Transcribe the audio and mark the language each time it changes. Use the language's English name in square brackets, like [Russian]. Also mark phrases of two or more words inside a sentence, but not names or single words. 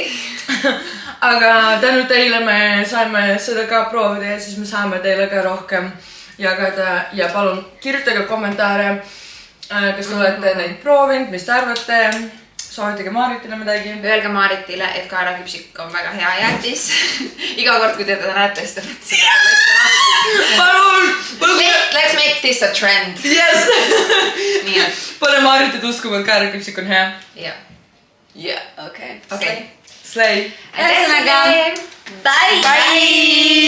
[Estonian] Aga tänu teile me saime seda ka proovida ja siis me saame teile ka rohkem jagada ja palun kirjutage kommentaare, kas te olete neid proovinud, mis te arvate, soovitage Maaritile midagi. Öelge Maaritile, et kaeraküpsik on väga hea jäätis. Iga kord, kui te teda näete, siis te võtte seda. Palun! [English] Let's make this a trend. Yes! [Estonian] Nii et. Pane Maaritit uskuma, et kaeraküpsik on hea. Jah. Okei. Slay. Ühesõnaga, bye!